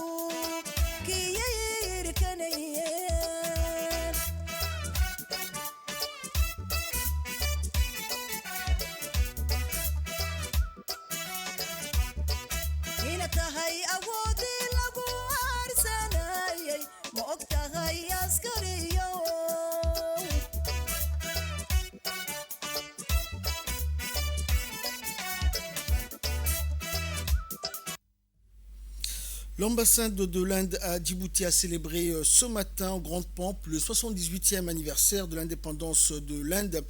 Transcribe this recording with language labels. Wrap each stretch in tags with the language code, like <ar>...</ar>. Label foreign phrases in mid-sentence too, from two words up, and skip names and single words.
<so>kiyirkanayeen ina tahay awoodii lagu aarsanayay ma og tahay askariyo</so> <fr>L'ambassade de l'Inde à Djibouti a célébré ce matin en grande pompe le 78e anniversaire de l'indépendance de l'Inde.</fr>